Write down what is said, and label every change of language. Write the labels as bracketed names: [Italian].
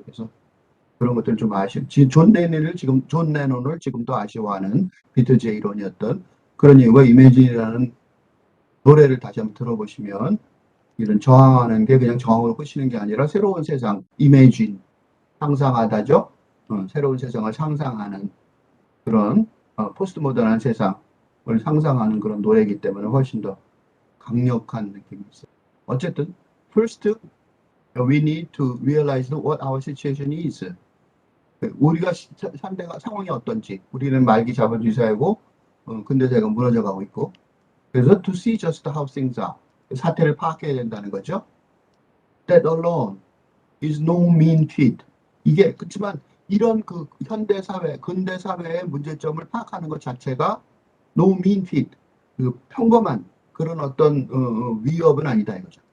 [Korean] 그래서 그런 것들 좀 존 레논을 지금도 아쉬워하는 비틀즈의 이론이었던 그런 이유가 이매진이라는 노래를 다시 한번 들어보시면 이런 저항하는 게 그냥 저항으로 끝이는 게 아니라 새로운 세상, 이매진, 상상하다죠. 새로운 세상을 상상하는 그런 포스트 모던한 세상을 상상하는 그런 노래이기 때문에 훨씬 더 강력한 느낌이 있어요. 어쨌든 [English] first we need to realize what our situation is. [Korean] 우리가 상황이 어떤지. 우리는 말기 자본주의 사회고 근대사회가 무너져가고 있고 그래서 [English] to see just how things are. [Korean] 사태를 파악해야 된다는 거죠. [English] That alone is no mean feat. [Korean] 이게 그렇지만 이런 그 현대 사회, 근대 사회의 문제점을 파악하는 것 자체가 [English] no mean feat, [Korean] 그 평범한 그런 어떤 위협은 아니다 이거죠.